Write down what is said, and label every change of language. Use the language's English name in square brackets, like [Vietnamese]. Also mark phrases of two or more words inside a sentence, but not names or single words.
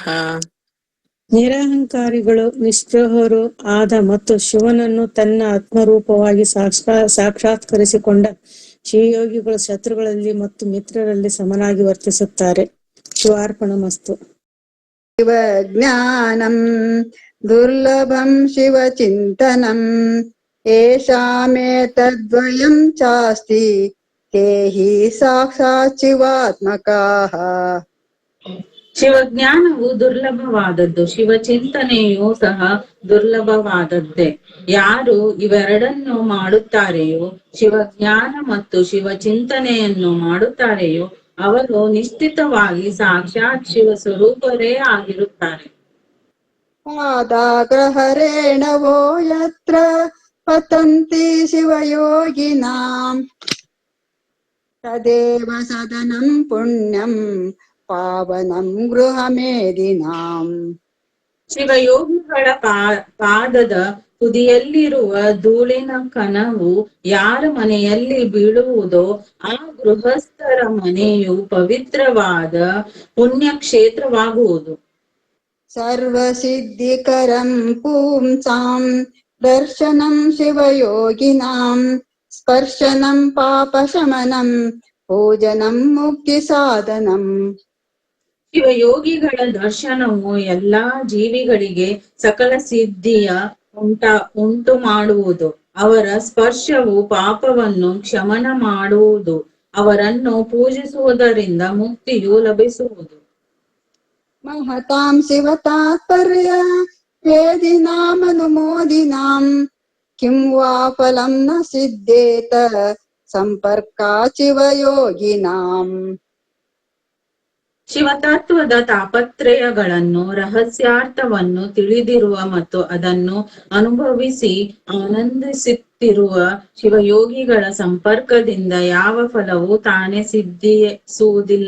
[Kannada] ನಿರಹಂಕಾರಿಗಳು ನಿಸ್ಪೃಹರು ಆದ ಮತ್ತು ಶಿವನನ್ನು ತನ್ನ ಆತ್ಮರೂಪವಾಗಿ ಸಾಕ್ಷಾತ್ಕರಿಸಿಕೊಂಡ ಶಿವಯೋಗಿಗಳು ಶತ್ರುಗಳಲ್ಲಿ ಮತ್ತು ಮಿತ್ರರಲ್ಲಿ ಸಮನಾಗಿ ವರ್ತಿಸುತ್ತಾರೆ. [Sanskrit] ಶಿವಾರ್ಪಣಮಸ್ತು. ಶಿವಜ್ಞಾನಂ ದುರ್ಲಭಂ ಶಿವಚಿಂತನಂ येषामेतद्वयं चास्ति ते हि साक्षाತ್ ಶಿವಾತ್ಮಕಾಃ. [Kannada] ಶಿವಜ್ಞಾನವು ದುರ್ಲಭವಾದದ್ದು, ಶಿವಚಿಂತನೆಯೂ ಸಹ ದುರ್ಲಭವಾದದ್ದೇ. ಯಾರು ಇವೆರಡನ್ನು ಮಾಡುತ್ತಾರೆಯೋ, ಶಿವಜ್ಞಾನ ಮತ್ತು ಶಿವಚಿಂತನೆಯನ್ನು ಮಾಡುತ್ತಾರೆಯೋ, ಅವರು ನಿಶ್ಚಿತವಾಗಿ ಸಾಕ್ಷಾತ್ ಶಿವ ಸ್ವರೂಪರೇ ಆಗಿರುತ್ತಾರೆ. [Sanskrit] ಪಾದಾಗ್ರಹರೇಣವೋ ಯತ್ರ ಪತಂತಿ ಶಿವಯೋಗಿನಾಂ ತದೇವ ಸದನಂ ಪುಣ್ಯಂ ಪಾವನಂ ಗೃಹಮೇದಿನಾಂ. [Kannada] ಶಿವಯೋಗಿಗಳ ಪಾದದ ತುದಿಯಲ್ಲಿರುವ ಧೂಳಿನ ಕಣವು ಯಾರ ಮನೆಯಲ್ಲಿ ಬೀಳುವುದೋ ಆ ಗೃಹಸ್ಥರ ಮನೆಯು ಪವಿತ್ರವಾದ ಪುಣ್ಯಕ್ಷೇತ್ರವಾಗುವುದು. [Sanskrit] ಸರ್ವಸಿದ್ಧಿಕರಂ ಪುಂಸಾಂ ದರ್ಶನಂ ಶಿವಯೋಗಿನಾಂ ಸ್ಪರ್ಶನಂ ಪಾಪಶಮನಂ ಭೋಜನಂ ಮುಕ್ತಿ ಸಾಧನಂ. [Kannada] ಶಿವಯೋಗಿಗಳ ದರ್ಶನವು ಎಲ್ಲಾ ಜೀವಿಗಳಿಗೆ ಸಕಲ ಸಿದ್ಧಿಯ ಉಂಟು ಮಾಡುವುದು. ಅವರ ಸ್ಪರ್ಶವು ಪಾಪವನ್ನು ಶಮನ ಮಾಡುವುದು. ಅವರನ್ನು ಪೂಜಿಸುವುದರಿಂದ ಮುಕ್ತಿಯು ಲಭಿಸುವುದು. [Sanskrit] ಮಹತಾಂ ಶಿವತಾತ್ಪರ್ಯ ವೇದಿನಾಮನುಮೋದಿನಾಂ ಕಿಂ ವಾ ಫಲಂ ನ ಸಿದ್ಧೇತ ಸಂಪರ್ಕಾತ್ ಶಿವಯೋಗಿನಾಂ. [Kannada] ಶಿವತತ್ವದ ತಾಪತ್ರಯಗಳನ್ನು, ರಹಸ್ಯಾರ್ಥವನ್ನು ತಿಳಿದಿರುವ ಮತ್ತು ಅದನ್ನು ಅನುಭವಿಸಿ ಆನಂದಿಸುತ್ತಿರುವ ಶಿವಯೋಗಿಗಳ ಸಂಪರ್ಕದಿಂದ ಯಾವ ಫಲವೂ ತಾನೇ ಸಿದ್ಧಿಸುವುದಿಲ್ಲ.